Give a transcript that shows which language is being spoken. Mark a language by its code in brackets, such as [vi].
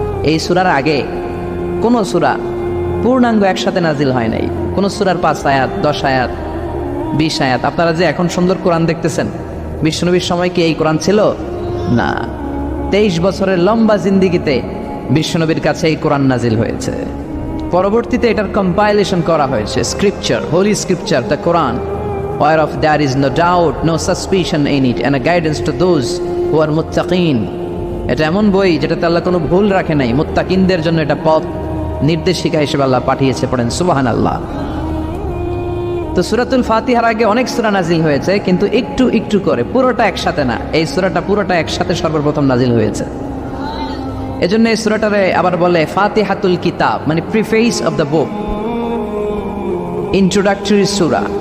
[bn] এই সূরার আগে কোন সূরা পূর্ণাঙ্গ একসাথে নাজিল হয় নাই। কোন সূরার 5 আয়াত, 10 আয়াত, 20 আয়াত। আপনারা যে এখন সুন্দর কোরআন দেখতেছেন, বিশ্বনবীর সময় কি এই কোরআন ছিল? না। 23 বছরের লম্বা জিন্দিগিতে বিশ্বনবীর কাছে এই কোরআন নাজিল হয়েছে। পরবর্তীতে এটার কম্পাইলেশন করা হয়েছে, [en] Scripture, holy scripture, the Quran, whereof there is no doubt, no suspicion in it, and a guidance to those who are muttaqin. [bn] এটা এমন বই যেটাতে আল্লাহ কোনো ভুল রাখে নাই, মুত্তাকিনদের জন্য এটা পথ নির্দেশিকা হিসেবে আল্লাহ পাঠিয়েছে। পড়েন সুবহানাল্লাহ। তো সূরাতুল ফাতিহার আগে অনেক সূরা নাজিল হয়েছে, কিন্তু একটু একটু করে, পুরোটা একসাথে না। এই সূরাটা পুরোটা একসাথে সর্বপ্রথম নাজিল হয়েছে। এজন্য এই সূরাটারে আবার বলে ফাতিহাতুল কিতাব, মানে [en] preface of the book, [bn] introductory Surah.